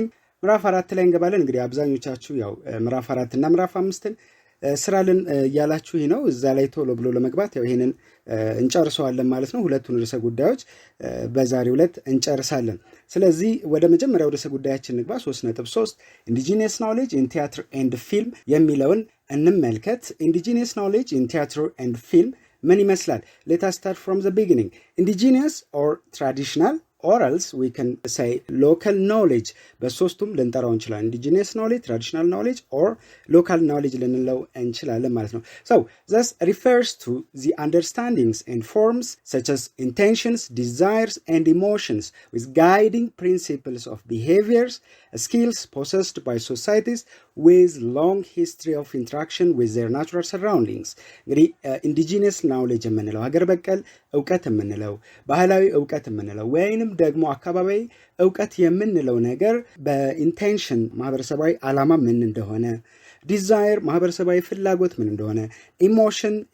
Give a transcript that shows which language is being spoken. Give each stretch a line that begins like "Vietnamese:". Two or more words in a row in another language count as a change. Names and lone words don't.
Amharic: ምዕራፍ 4 ላይ እንገባለን። እንግዲህ አብዛኞቻችሁ ያው ምዕራፍ 4 እና ምዕራፍ 5ን ስራልን ያላችሁ ነው። እዛ ላይ ቶሎ ብሎ ለመግባት ያው ይሄንን እንጨርሰዋለን ማለት ነው። ሁለቱን ርዕሰ ጉዳዮች በዛሬው ዕለት እንጨርሳለን። ስለዚህ ወደ መጀመሪያው ርዕሰ ጉዳያችን እንግባ። 3.3
English: indigenous knowledge in theatre and film
Amharic: የሚለውን እንመልከት።
English: indigenous knowledge in theatre and film
Amharic: ምን ይመስላል?
English: Let us start from the beginning. Indigenous or traditional, or else we can say local knowledge.
Amharic: በሶስቱም ልንጠራው እንችላለን።
English: Indigenous knowledge, traditional knowledge, or local knowledge
Amharic: ልንለው እንችላለን ማለት ነው።
English: So, this refers to the understandings and forms such as intentions, desires, and emotions with guiding principles of behaviors, skills possessed by societies with long history of interaction with their natural surroundings.
Amharic: እንግዲህ
English: indigenous knowledge
Amharic: የምንለው ሀገር በቀል እውቀት የምንለው ባህላዊ እውቀት የምንለው ወይንም ደግሞ አካባቢያዊ እውቀት የምንለው ነገር በኢንቴንሽን ማህበረሰባዊ ዓላማ ምን እንደሆነ፣ ዲዛይር ማህበረሰባዊ ፍላጎት ምን እንደሆነ፣ ኢሞሽን